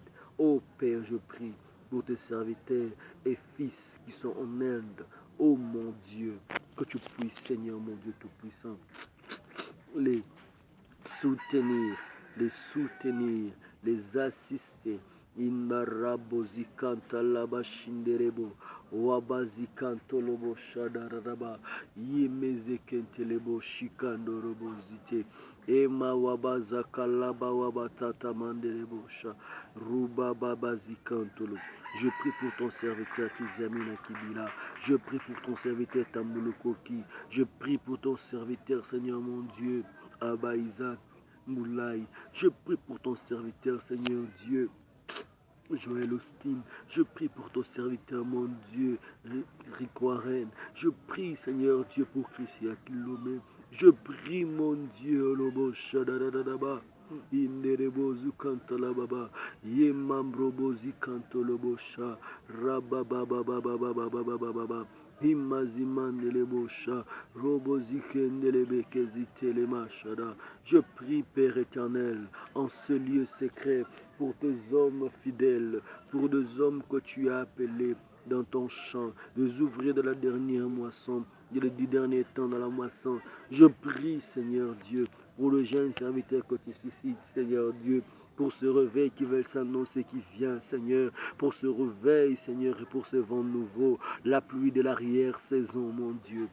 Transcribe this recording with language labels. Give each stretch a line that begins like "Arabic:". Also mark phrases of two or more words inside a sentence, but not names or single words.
French: Oh Père, je prie pour tes serviteurs et fils qui sont en Inde. Oh mon Dieu, que tu puisses, Seigneur mon Dieu Tout-Puissant, les soutenir, les assister. Inarabozikanta laba shinderebo, wabazikanto lobo shadaraba, yemezekentelebo shikandorobo zite, ema wabazakalaba wabatata manderebo sha, ruba babazikantolo. Je prie pour ton serviteur Kizamina Kibila. Je prie pour ton serviteur Tambolo Koki. Je prie pour ton serviteur, Seigneur mon Dieu, Abba Isaac Moulay. Je prie pour ton serviteur, Seigneur Dieu, Joël Austin. Je prie pour ton serviteur, mon Dieu, Rick Warren. Je prie, Seigneur Dieu, pour Christian Kilomé. Je prie, mon Dieu, Lobo Shadadadaba. Inderebo zukanta la baba, ye mambrobo zikanto lobosha, rababababababababababa, imazimandele-bosha, robo zikendelebe-kezitele mashada. Je prie, Père éternel, en ce lieu secret, pour tes hommes fidèles, pour des hommes que tu as appelés dans ton champ, des ouvriers de la dernière moisson, du dernier temps dans la moisson. Je prie, Seigneur Dieu, pour le jeune serviteur que tu suscites, Seigneur Dieu, pour ce réveil qui veut s'annoncer, qui vient, Seigneur, pour ce réveil, Seigneur, et pour ce vent nouveau, la pluie de l'arrière-saison, mon Dieu.